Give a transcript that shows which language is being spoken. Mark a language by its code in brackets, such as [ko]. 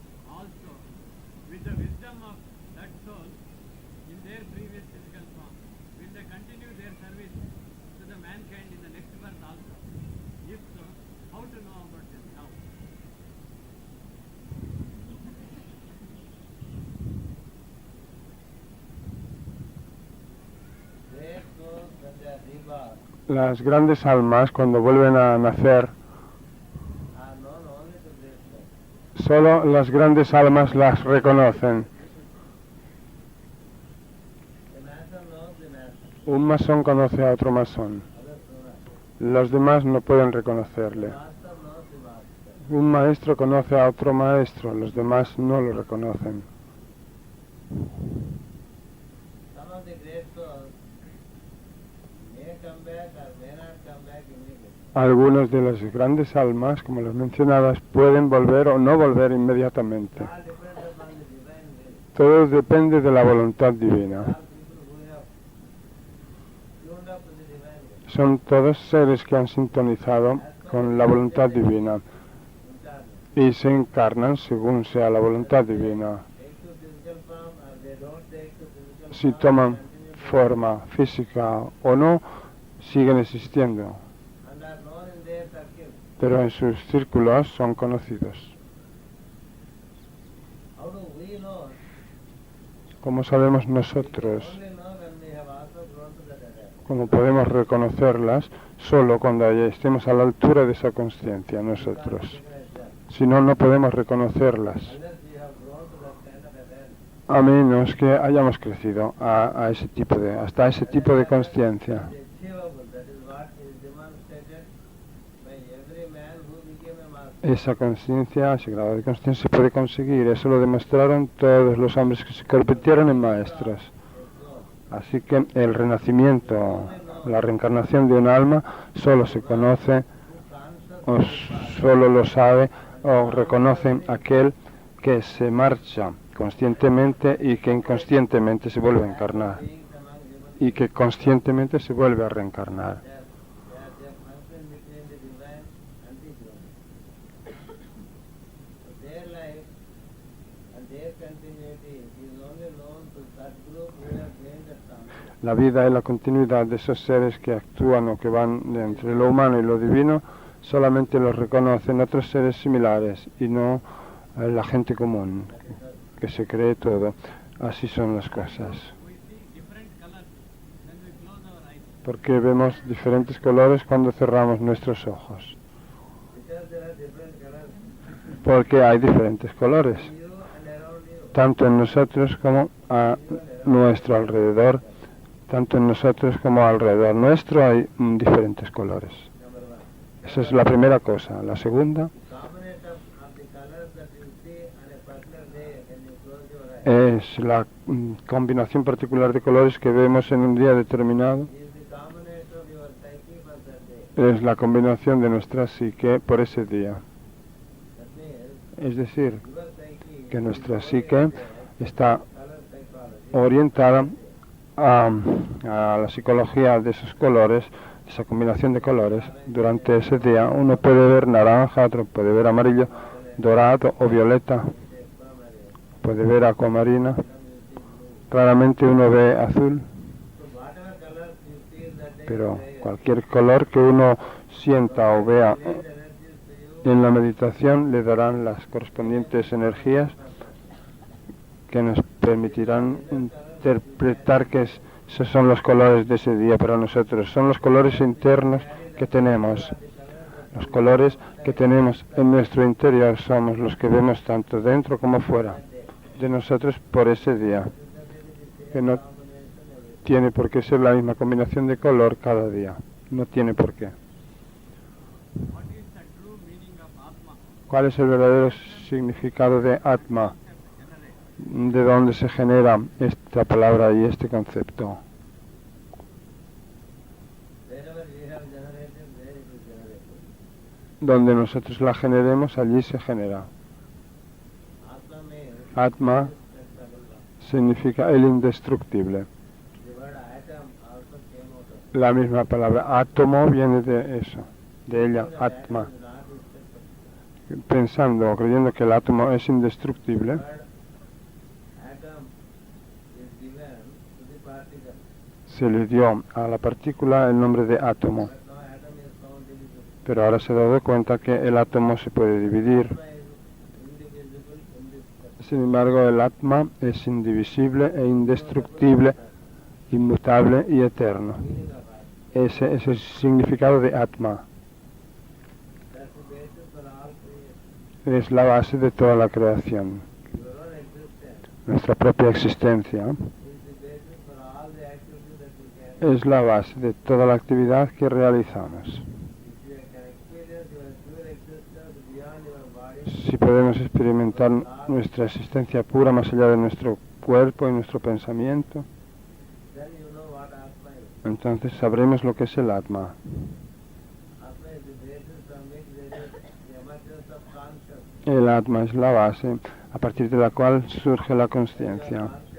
[en] Also, with the wisdom of that soul in their previous physical form, will they continue their service to the mankind in the next birth also? If so, how to know about this now? Great souls when they are rebirth [es] Las grandes almas, cuando vuelven a nacer, [en] are known only to great souls. [es] solo las grandes almas las reconocen. [en] The mason knows the mason. [es] Un masón conoce a otro masón. [en] Others do not. [es] Los demás no pueden reconocerle. [en] Master knows the master. [es] Un maestro conoce a otro maestro, los demás no lo reconocen. [en] Some of the great souls may come back or may not come back immediately. [es] Algunos de las grandes almas, como las mencionadas, pueden volver o no volver inmediatamente. [en] All depends upon the divine will. [es] Todo depende de la voluntad divina. [en] All people who have tuned up to the divine will. [es] Son todos seres que han sintonizado con la voluntad divina [en] Incarnate. [es] y se encarnan según sea la voluntad divina. [en] Take to physical form or they don't take to physical [es] Si [en] form. [es] toman [en] continue to [es] forma física o no, siguen existiendo, [en] and are known in their circle. [es] pero en sus círculos son conocidos. [en] How do we know? [es] ¿Cómo sabemos [en] We [es] nosotros? [en] only know when we have also grown to that level. [es] ¿Cómo podemos reconocerlas? Solo cuando estemos a la altura de esa conciencia nosotros. [en] Recognize that. [es] Si no, no podemos reconocerlas, [en] Unless we have grown to that kind of awareness. [es] a menos que hayamos crecido hasta ese tipo de conciencia. [en] It is achievable. That is what is demonstrated by every man who became a master. [es] Esa conciencia, ese grado de conciencia se puede conseguir. Eso lo demostraron todos los hombres que se convirtieron en maestros. Así que el renacimiento, la reencarnación de un alma, solo se conoce o solo lo sabe o reconoce aquel que se marcha conscientemente y que inconscientemente se vuelve a encarnar y que conscientemente se vuelve a reencarnar. [en] They are function between the divine and the human. So their life and their continuity is only known to that group who have gained that concept. [es] La vida y la continuidad de esos seres que actúan o que van de entre lo humano y lo divino solamente los reconocen otros seres similares y no la gente común que se cree todo. Así son las cosas. [en] We see different colors when we close our eyes. [es] Porque vemos diferentes colores cuando cerramos nuestros ojos. [en] Because there are different colors [es] Porque hay diferentes colores, [en] in you and around you. [es] tanto en nosotros como a nuestro alrededor. Tanto en nosotros como alrededor nuestro hay diferentes colores. [en] Number one. [es] Esa es la primera cosa. La segunda [en] Combination of the colors that you see on a particular day when you close your eyes [es] es la combinación particular de colores que vemos en un día determinado. [en] is the combination of your psyche for that day. [es] Es la combinación de nuestra psique por ese día. [en] That means [es] Es decir, [en] your psyche [es] que [en] is [es] nuestra psique está [en] color psychology. [es] orientada a la psicología de esos colores, esa combinación de colores. Durante ese día uno puede ver naranja, otro puede ver amarillo, dorado o violeta, puede ver acuamarina. Claramente uno ve azul, [en] So whatever colors you feel that day, [es] pero cualquier color que uno sienta o vea [en] these energies to you [es] en la meditación le darán las correspondientes energías que nos permitirán interpretar que esos son los colores de ese día para nosotros. Son los colores internos que tenemos. Los colores que tenemos en nuestro interior somos los que vemos tanto dentro como fuera de nosotros por ese día, que no tiene por qué ser la misma combinación de color cada día. No tiene por qué. [en] What is the true meaning of Atma? [es] ¿Cuál es el verdadero significado de Atma? ¿De dónde se genera esta palabra y este concepto? [en] wherever we have generated, there it is generated. [es] Donde nosotros la generemos, allí se genera. [en] Atma means [es] Atma [en] indestructible. [es] significa el indestructible. [en] The word atom also came out of it. [es] La misma palabra átomo viene de eso, de ella, [en] The [es] Atma. [en] atom is not indestructible. [es] Pensando o creyendo que el átomo es indestructible, [en] The word atom is given to the particle. [es] se le dio a la partícula el nombre de átomo. [en] But now atom is found divisible. [es] Pero ahora se ha dado cuenta que el átomo se puede dividir. [en] Atma is indivisible, indestructible. [es] Sin embargo, el Atma es indivisible e indestructible, inmutable y eterno. [en] Meaning of Atma. [es] ese es el significado de Atma. [en] That's the basis for all creation. [es] Es la base de toda la creación. [en] Your own existence [es] Nuestra propia existencia [en] is the basis for all the activities that we can. [es] es la base de toda la actividad que realizamos. [en] If you can experience your pure existence beyond your body, [es] Si podemos experimentar nuestra existencia pura más allá de nuestro cuerpo y nuestro pensamiento, [en] then you know what Atma is. [es] entonces sabremos lo que es el Atma. [en] Atma is the basis from which there is the emergence of consciousness. [es] El Atma es la base a partir de la cual surge la conciencia.